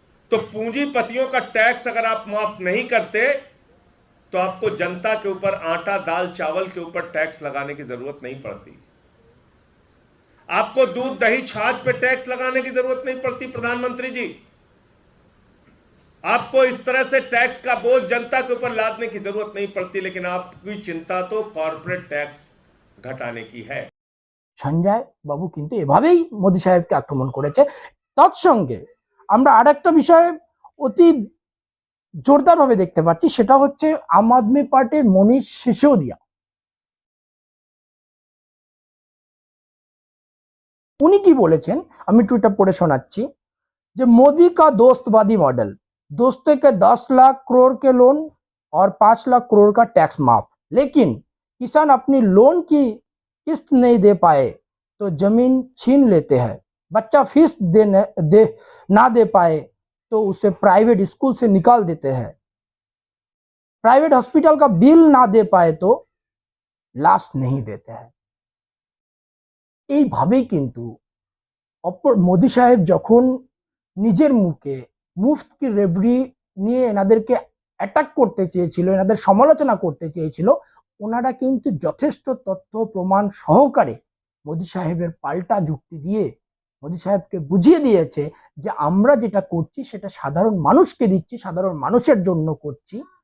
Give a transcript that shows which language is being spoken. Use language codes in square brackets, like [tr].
[hi] तो पूंजीपतियों का टैक्स अगर आप माफ नहीं करते तो आपको जनता के ऊपर आटा दाल चावल के ऊपर टैक्स लगाने की जरूरत नहीं पड़ती, आपको दूध दही छाछ पे टैक्स लगाने की जरूरत नहीं पड़ती। प्रधानमंत्री जी, आपको इस तरह से टैक्स का बोझ जनता के ऊपर लादने की जरूरत नहीं पड़ती, लेकिन आपकी चिंता तो कॉर्पोरेट टैक्स घटाने की है। [bn] সঞ্জয় বাবু কিন্তু এভাবেই মোদী সাহেবকে আক্রমণ করেছে। তৎসঙ্গে আমরা আরেকটা বিষয় অতি জোরদার ভাবে দেখতে পাচ্ছি, সেটা হচ্ছে আম আদমি পার্টির মনীষ সিসোদিয়া। উনি কি বলেছেন আমি টুইটার পড়ে শোনাচ্ছি, যে [hi] मोदी का दोस्तवादी मॉडल, दोस्तों के 10 लाख करोड़ के लोन और 5 लाख करोड़ का टैक्स माफ, लेकिन किसान अपनी लोन की किस्त नहीं दे पाए तो जमीन छीन लेते हैं, बच्चा फीस ना दे पाए तो उसे प्राइवेट स्कूल से निकाल देते हैं, प्राइवेट हॉस्पिटल का बिल ना दे पाए तो लाश नहीं देते हैं। [bn] এইভাবেই কিন্তু অপর মোদী সাহেব যখন নিজের মুখে মুফতি রেবরি নিয়ে এনাদেরকে অ্যাটাক করতে চেয়েছিল, এনাদের সমালোচনা করতে চেয়েছিল, ওনারা কিন্তু যথেষ্ট তথ্য প্রমাণ সহকারে মোদী সাহেবের পাল্টা যুক্তি দিয়ে মোদী সাহেবকে বুঝিয়ে দিয়েছে যে আমরা যেটা করছি সেটা সাধারণ মানুষকে দিচ্ছি, সাধারণ মানুষের জন্য করছি।